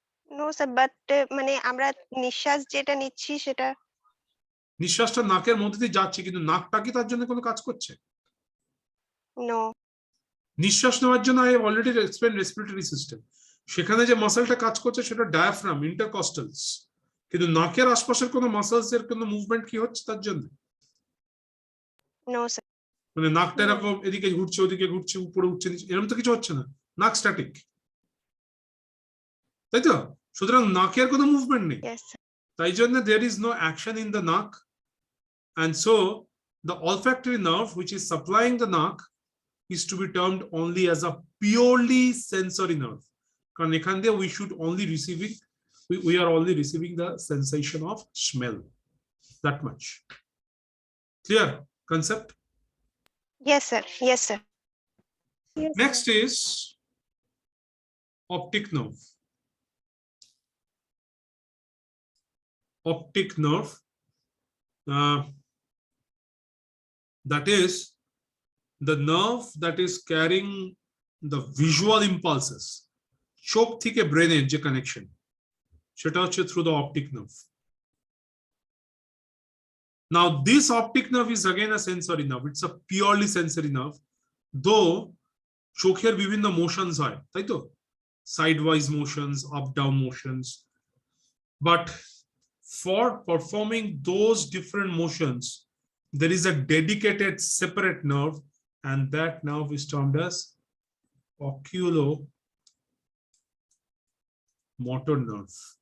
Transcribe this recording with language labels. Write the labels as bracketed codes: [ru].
[en] No, sir, but [bn] মানে আমরা নিঃশ্বাস যেটা নিচ্ছি সেটা নিঃশ্বাসটা নাকের মধ্যে দিয়ে যাচ্ছে কিন্তু নাকটা কি তার জন্য কোনো কাজ করছে? [en] no. [bn] নিঃশ্বাস নেওয়ার জন্য [en] I have already explained respiratory system. [bn] সেখানে যে মাসলটা কাজ করছে সেটা ডায়াফ্রাম, ইন্টারকস্টালস। কিন্তু নাকের আশপাশের কোনো মাসলস এর কোনো মুভমেন্ট কি হচ্ছে তার জন্য? [en] No, sir. [bn] মানে নাকটা এরকম এদিকে ঘুরছে ওদিকে ঘুরছে উপরে উঠছে নিচে এরকম তো কিছু হচ্ছে না। নাক স্ট্যাটিক। তাই তো? সুতরাং নাকের কোনো মুভমেন্ট নেই। [en] Yes, sir. [bn] তাই জন্য [en] there is no action in the naak, and so the olfactory nerve which is supplying the naak is to be termed only as a purely sensory nerve. [bn] কারণ এখান দিয়ে [en] we should only receiving we are only receiving the sensation of smell. That much. Clear concept? Yes, sir. Yes, sir. Yes, Next sir. is optic nerve. Optic nerve, that is the nerve that is carrying the visual impulses. [bn] চোখ থেকে ব্রেনের যে connection সেটা হচ্ছে [en] through the optic nerve. Now this optic nerve is again a sensory nerve. It's a purely sensory nerve, though [bn] চোখের বিভিন্ন motions হয়, তাই তো? [en] Sidewise motions, up down motions, but for performing those different motions, there is a dedicated separate nerve, and that nerve is termed as oculomotor nerve.